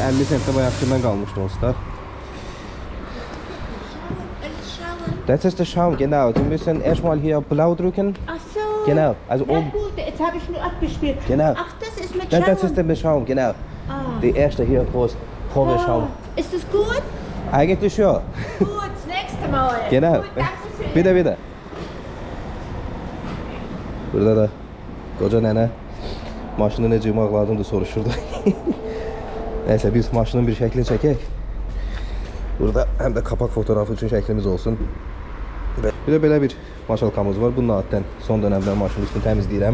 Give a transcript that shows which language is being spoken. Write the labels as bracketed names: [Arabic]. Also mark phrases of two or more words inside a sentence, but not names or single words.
[Azerbaijani] 50 sentdə bayaqdan qalmışdı onsuz. [German] Das ist der Schaum, genau. Sie müssen erstmal hier blau drücken. Ach so. Genau, also Na gut, jetzt habe ich nur abgespielt. Genau. Ach, das ist mit Schaum. Das ist der Schaum, genau. Ah. Die erste hier groß, Probe Schaum. Oh, ist das gut? Eigentlich ja. Gut, das nächste Mal. Genau. Gut, danke schön. [Azerbaijani] Bir de. Burada da koca nənə maşını necə yumaq lazımdır soruşurdu. Neyse biz maşının bir şəklini çəkək. Burada həm də [Turkish] kapak fotoğrafı [Azerbaijani] üçün şəklimiz olsun. Bir də belə bir maşalkamız var. Bunun adətən son dönemdə maşının üstünü təmizləyirəm.